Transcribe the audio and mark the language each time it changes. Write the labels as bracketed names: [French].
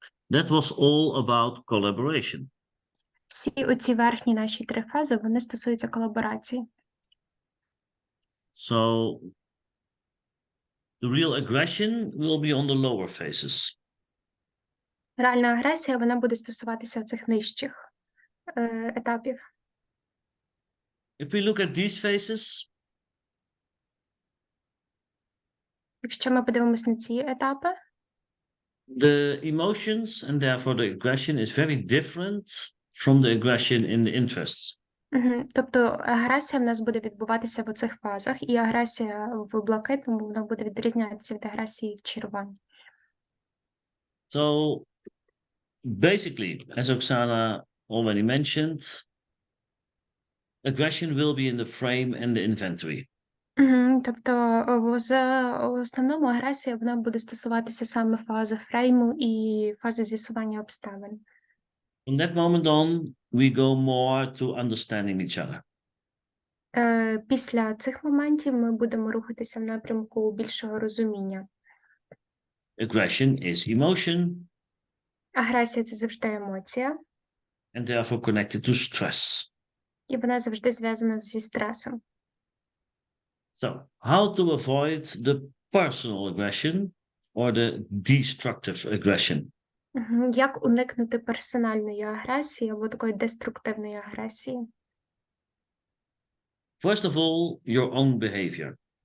[English] That was all about collaboration. [Ukrainian] Всі оці верхні наші 3 фази, вони стосуються колаборації. [English] So, the real aggression will be on the lower phases. [Ukrainian] Реальна агресія, вона буде стосуватися цих нижчих етапів. [English] If we look at these phases, [Ukrainian] Якщо ми подивимось на ці етапи, [English] the emotions and therefore the aggression is very different from the aggression in the interests. [Ukrainian] тобто агресія в нас буде відбуватися в оцих фазах, і агресія в блакитному вона буде відрізнятися від агресії в червоній. [English] So basically, as Oksana already mentioned, aggression will be in the frame and the inventory. [Ukrainian] Тобто в основному агресія вона буде стосуватися саме фази фрейму і фази з'ясування обставин. [English] From that moment on, we go more to understanding each other. [Ukrainian] Після цих моментів ми будемо рухатися в напрямку більшого розуміння. [English] Aggression is emotion [Ukrainian] Агресія – це завжди емоція, [English] and therefore connected to stress. [Ukrainian] і вона завжди зв'язана зі стресом. [English] So, how to avoid the personal aggression or the destructive aggression? [Ukrainian] Як уникнути персональної агресії або такої деструктивної агресії? [English] First of all, your own behavior.